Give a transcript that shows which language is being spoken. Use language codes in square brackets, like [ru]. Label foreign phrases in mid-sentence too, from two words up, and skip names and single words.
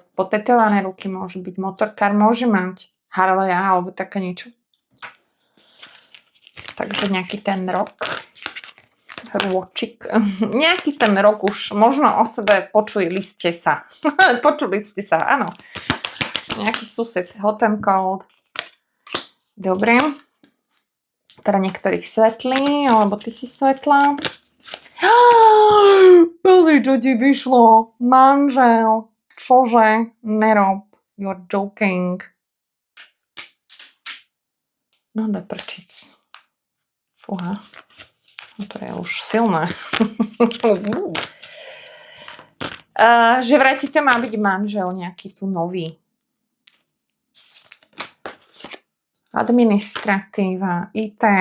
[sk] Potetované ruky môžu byť. Motorkár môže mať Harley alebo také niečo. Takže nejaký ten rôčik. Nejaký ten rok už. Možno o sebe počuli ste sa. Počuli ste sa, áno. Nejaký sused. [en] Hot and cold. [sk] Dobre. Pre niektorých svetlý, alebo ty si svetlá. Pozri, čo ti vyšlo. Manžel. Čože? Nerob. [en] You're joking. [sk] No do prčic. Fúha. No to je už silné. Že vraj ti to má byť manžel nejaký tu nový. Administratíva, IT.